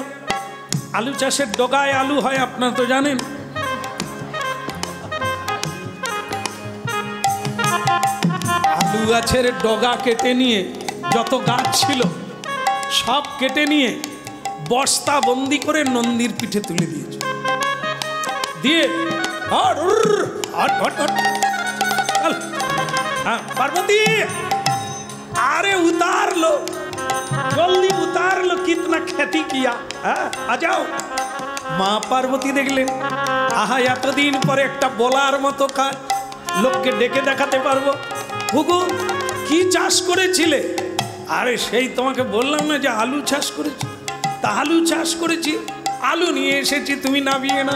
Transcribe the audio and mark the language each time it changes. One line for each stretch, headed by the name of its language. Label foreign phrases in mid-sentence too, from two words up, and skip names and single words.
Bangla: আলু চাষের ডগায় আলু হয়, আপনারা তো জানেন। আলু গাছের ডগা কেটে নিয়ে যত গাছ ছিল সব কেটে নিয়ে বস্তা বন্দি করে নন্দীর পিঠে তুলে দিয়েছে।
Hindi: দিয়ে पार्वती अरे उतार लो जल्दी उतार लो कितना खेती किया आ जाओ।
Bangla: মা পার্বতী দেখলেন আহা এতদিন পরে একটা বলার মতো কাজ লোককে ডেকে দেখাতে পারবো। হুগু কি চাষ করেছিলে? আরে সেই তোমাকে বললাম না যে আলু চাষ করেছি। তা আলু চাষ করেছি, আলু নিয়ে এসেছি, তুমি নামিয়ে নাও।